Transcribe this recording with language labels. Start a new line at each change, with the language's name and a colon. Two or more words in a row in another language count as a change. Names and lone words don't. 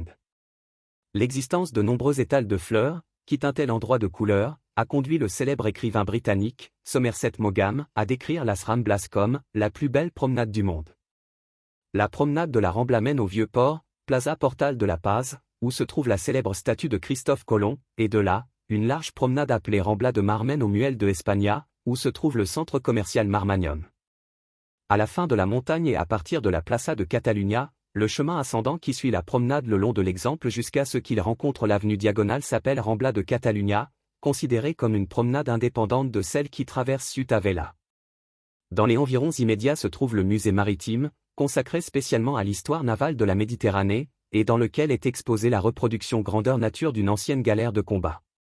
French: L'existence de nombreux étals de fleurs, qui teintaient l'endroit de couleurs, a conduit le célèbre écrivain britannique, Somerset Maugham, à décrire Las Ramblas comme « la plus belle promenade du monde ». La promenade de la Rambla mène au Vieux-Port, Plaza Portal de la Paz, où se trouve la célèbre statue de Christophe Colomb, et de là, une large promenade appelée Rambla de Mar mène au Muelle de España, où se trouve le centre commercial Marmagnon. À la fin de la montagne et à partir de la Plaça de Catalunya, le chemin ascendant qui suit la promenade le long de l'Exemple jusqu'à ce qu'il rencontre l'avenue diagonale s'appelle Rambla de Catalunya, considérée comme une promenade indépendante de celle qui traverse Ciutat Vella. Dans les environs immédiats se trouve le musée maritime, consacré spécialement à l'histoire navale de la Méditerranée, et dans lequel est exposée la reproduction grandeur nature d'une ancienne galère de combat.